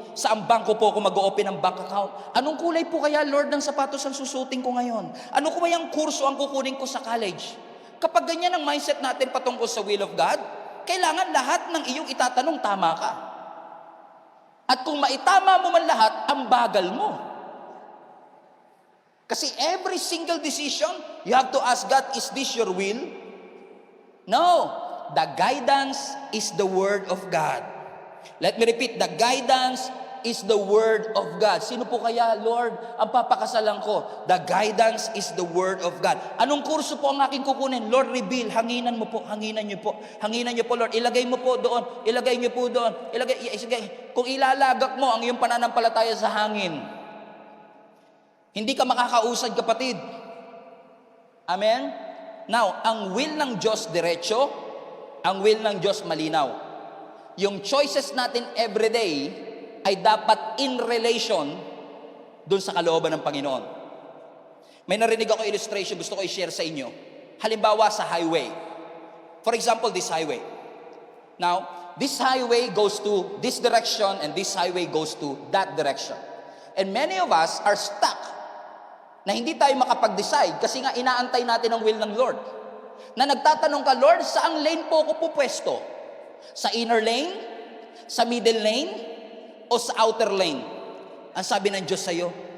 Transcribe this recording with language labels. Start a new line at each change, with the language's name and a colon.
Filipino: Saan bangko po ako mag-open ng bank account? Anong kulay po kaya, Lord, ng sapatos ang susutin ko ngayon? Ano ko yung kurso ang kukunin ko sa college? Kapag ganyan ang mindset natin patungkol sa will of God, kailangan lahat ng iyong itatanong tama ka. At kung maitama mo man lahat, ang bagal mo.
English: Kasi every single decision, you have to ask God, is this your will? No. The guidance is the Word of God. Let me repeat, the guidance is the Word of God.
Filipino: Sino po kaya, Lord, ang papakasalan ko?
English: The guidance is the Word of God.
Filipino: Anong kurso po ang aking kukunin? Lord, reveal. Hanginan mo po, hanginan niyo po. Hanginan niyo po, Lord. Ilagay mo po doon. Ilagay niyo po doon. Kung ilalagak mo ang iyong pananampalataya sa hangin, hindi ka makakausad, kapatid. Amen? Now, ang will ng Diyos diretso, ang will ng Diyos malinaw. Yung choices natin everyday ay dapat in relation dun sa kalooban ng Panginoon. May narinig ako illustration, gusto ko i-share sa inyo. Halimbawa sa highway.
English: For example, this highway. Now, this highway goes to this direction and this highway goes to that direction. And many of us are stuck
Filipino: na hindi tayo makapag-decide kasi nga inaantay natin ang will ng Lord. Na nagtatanong ka, Lord, saang lane po ako pupwesto? Sa inner lane? Sa middle lane? O sa outer lane? Ang sabi ng Diyos sa'yo,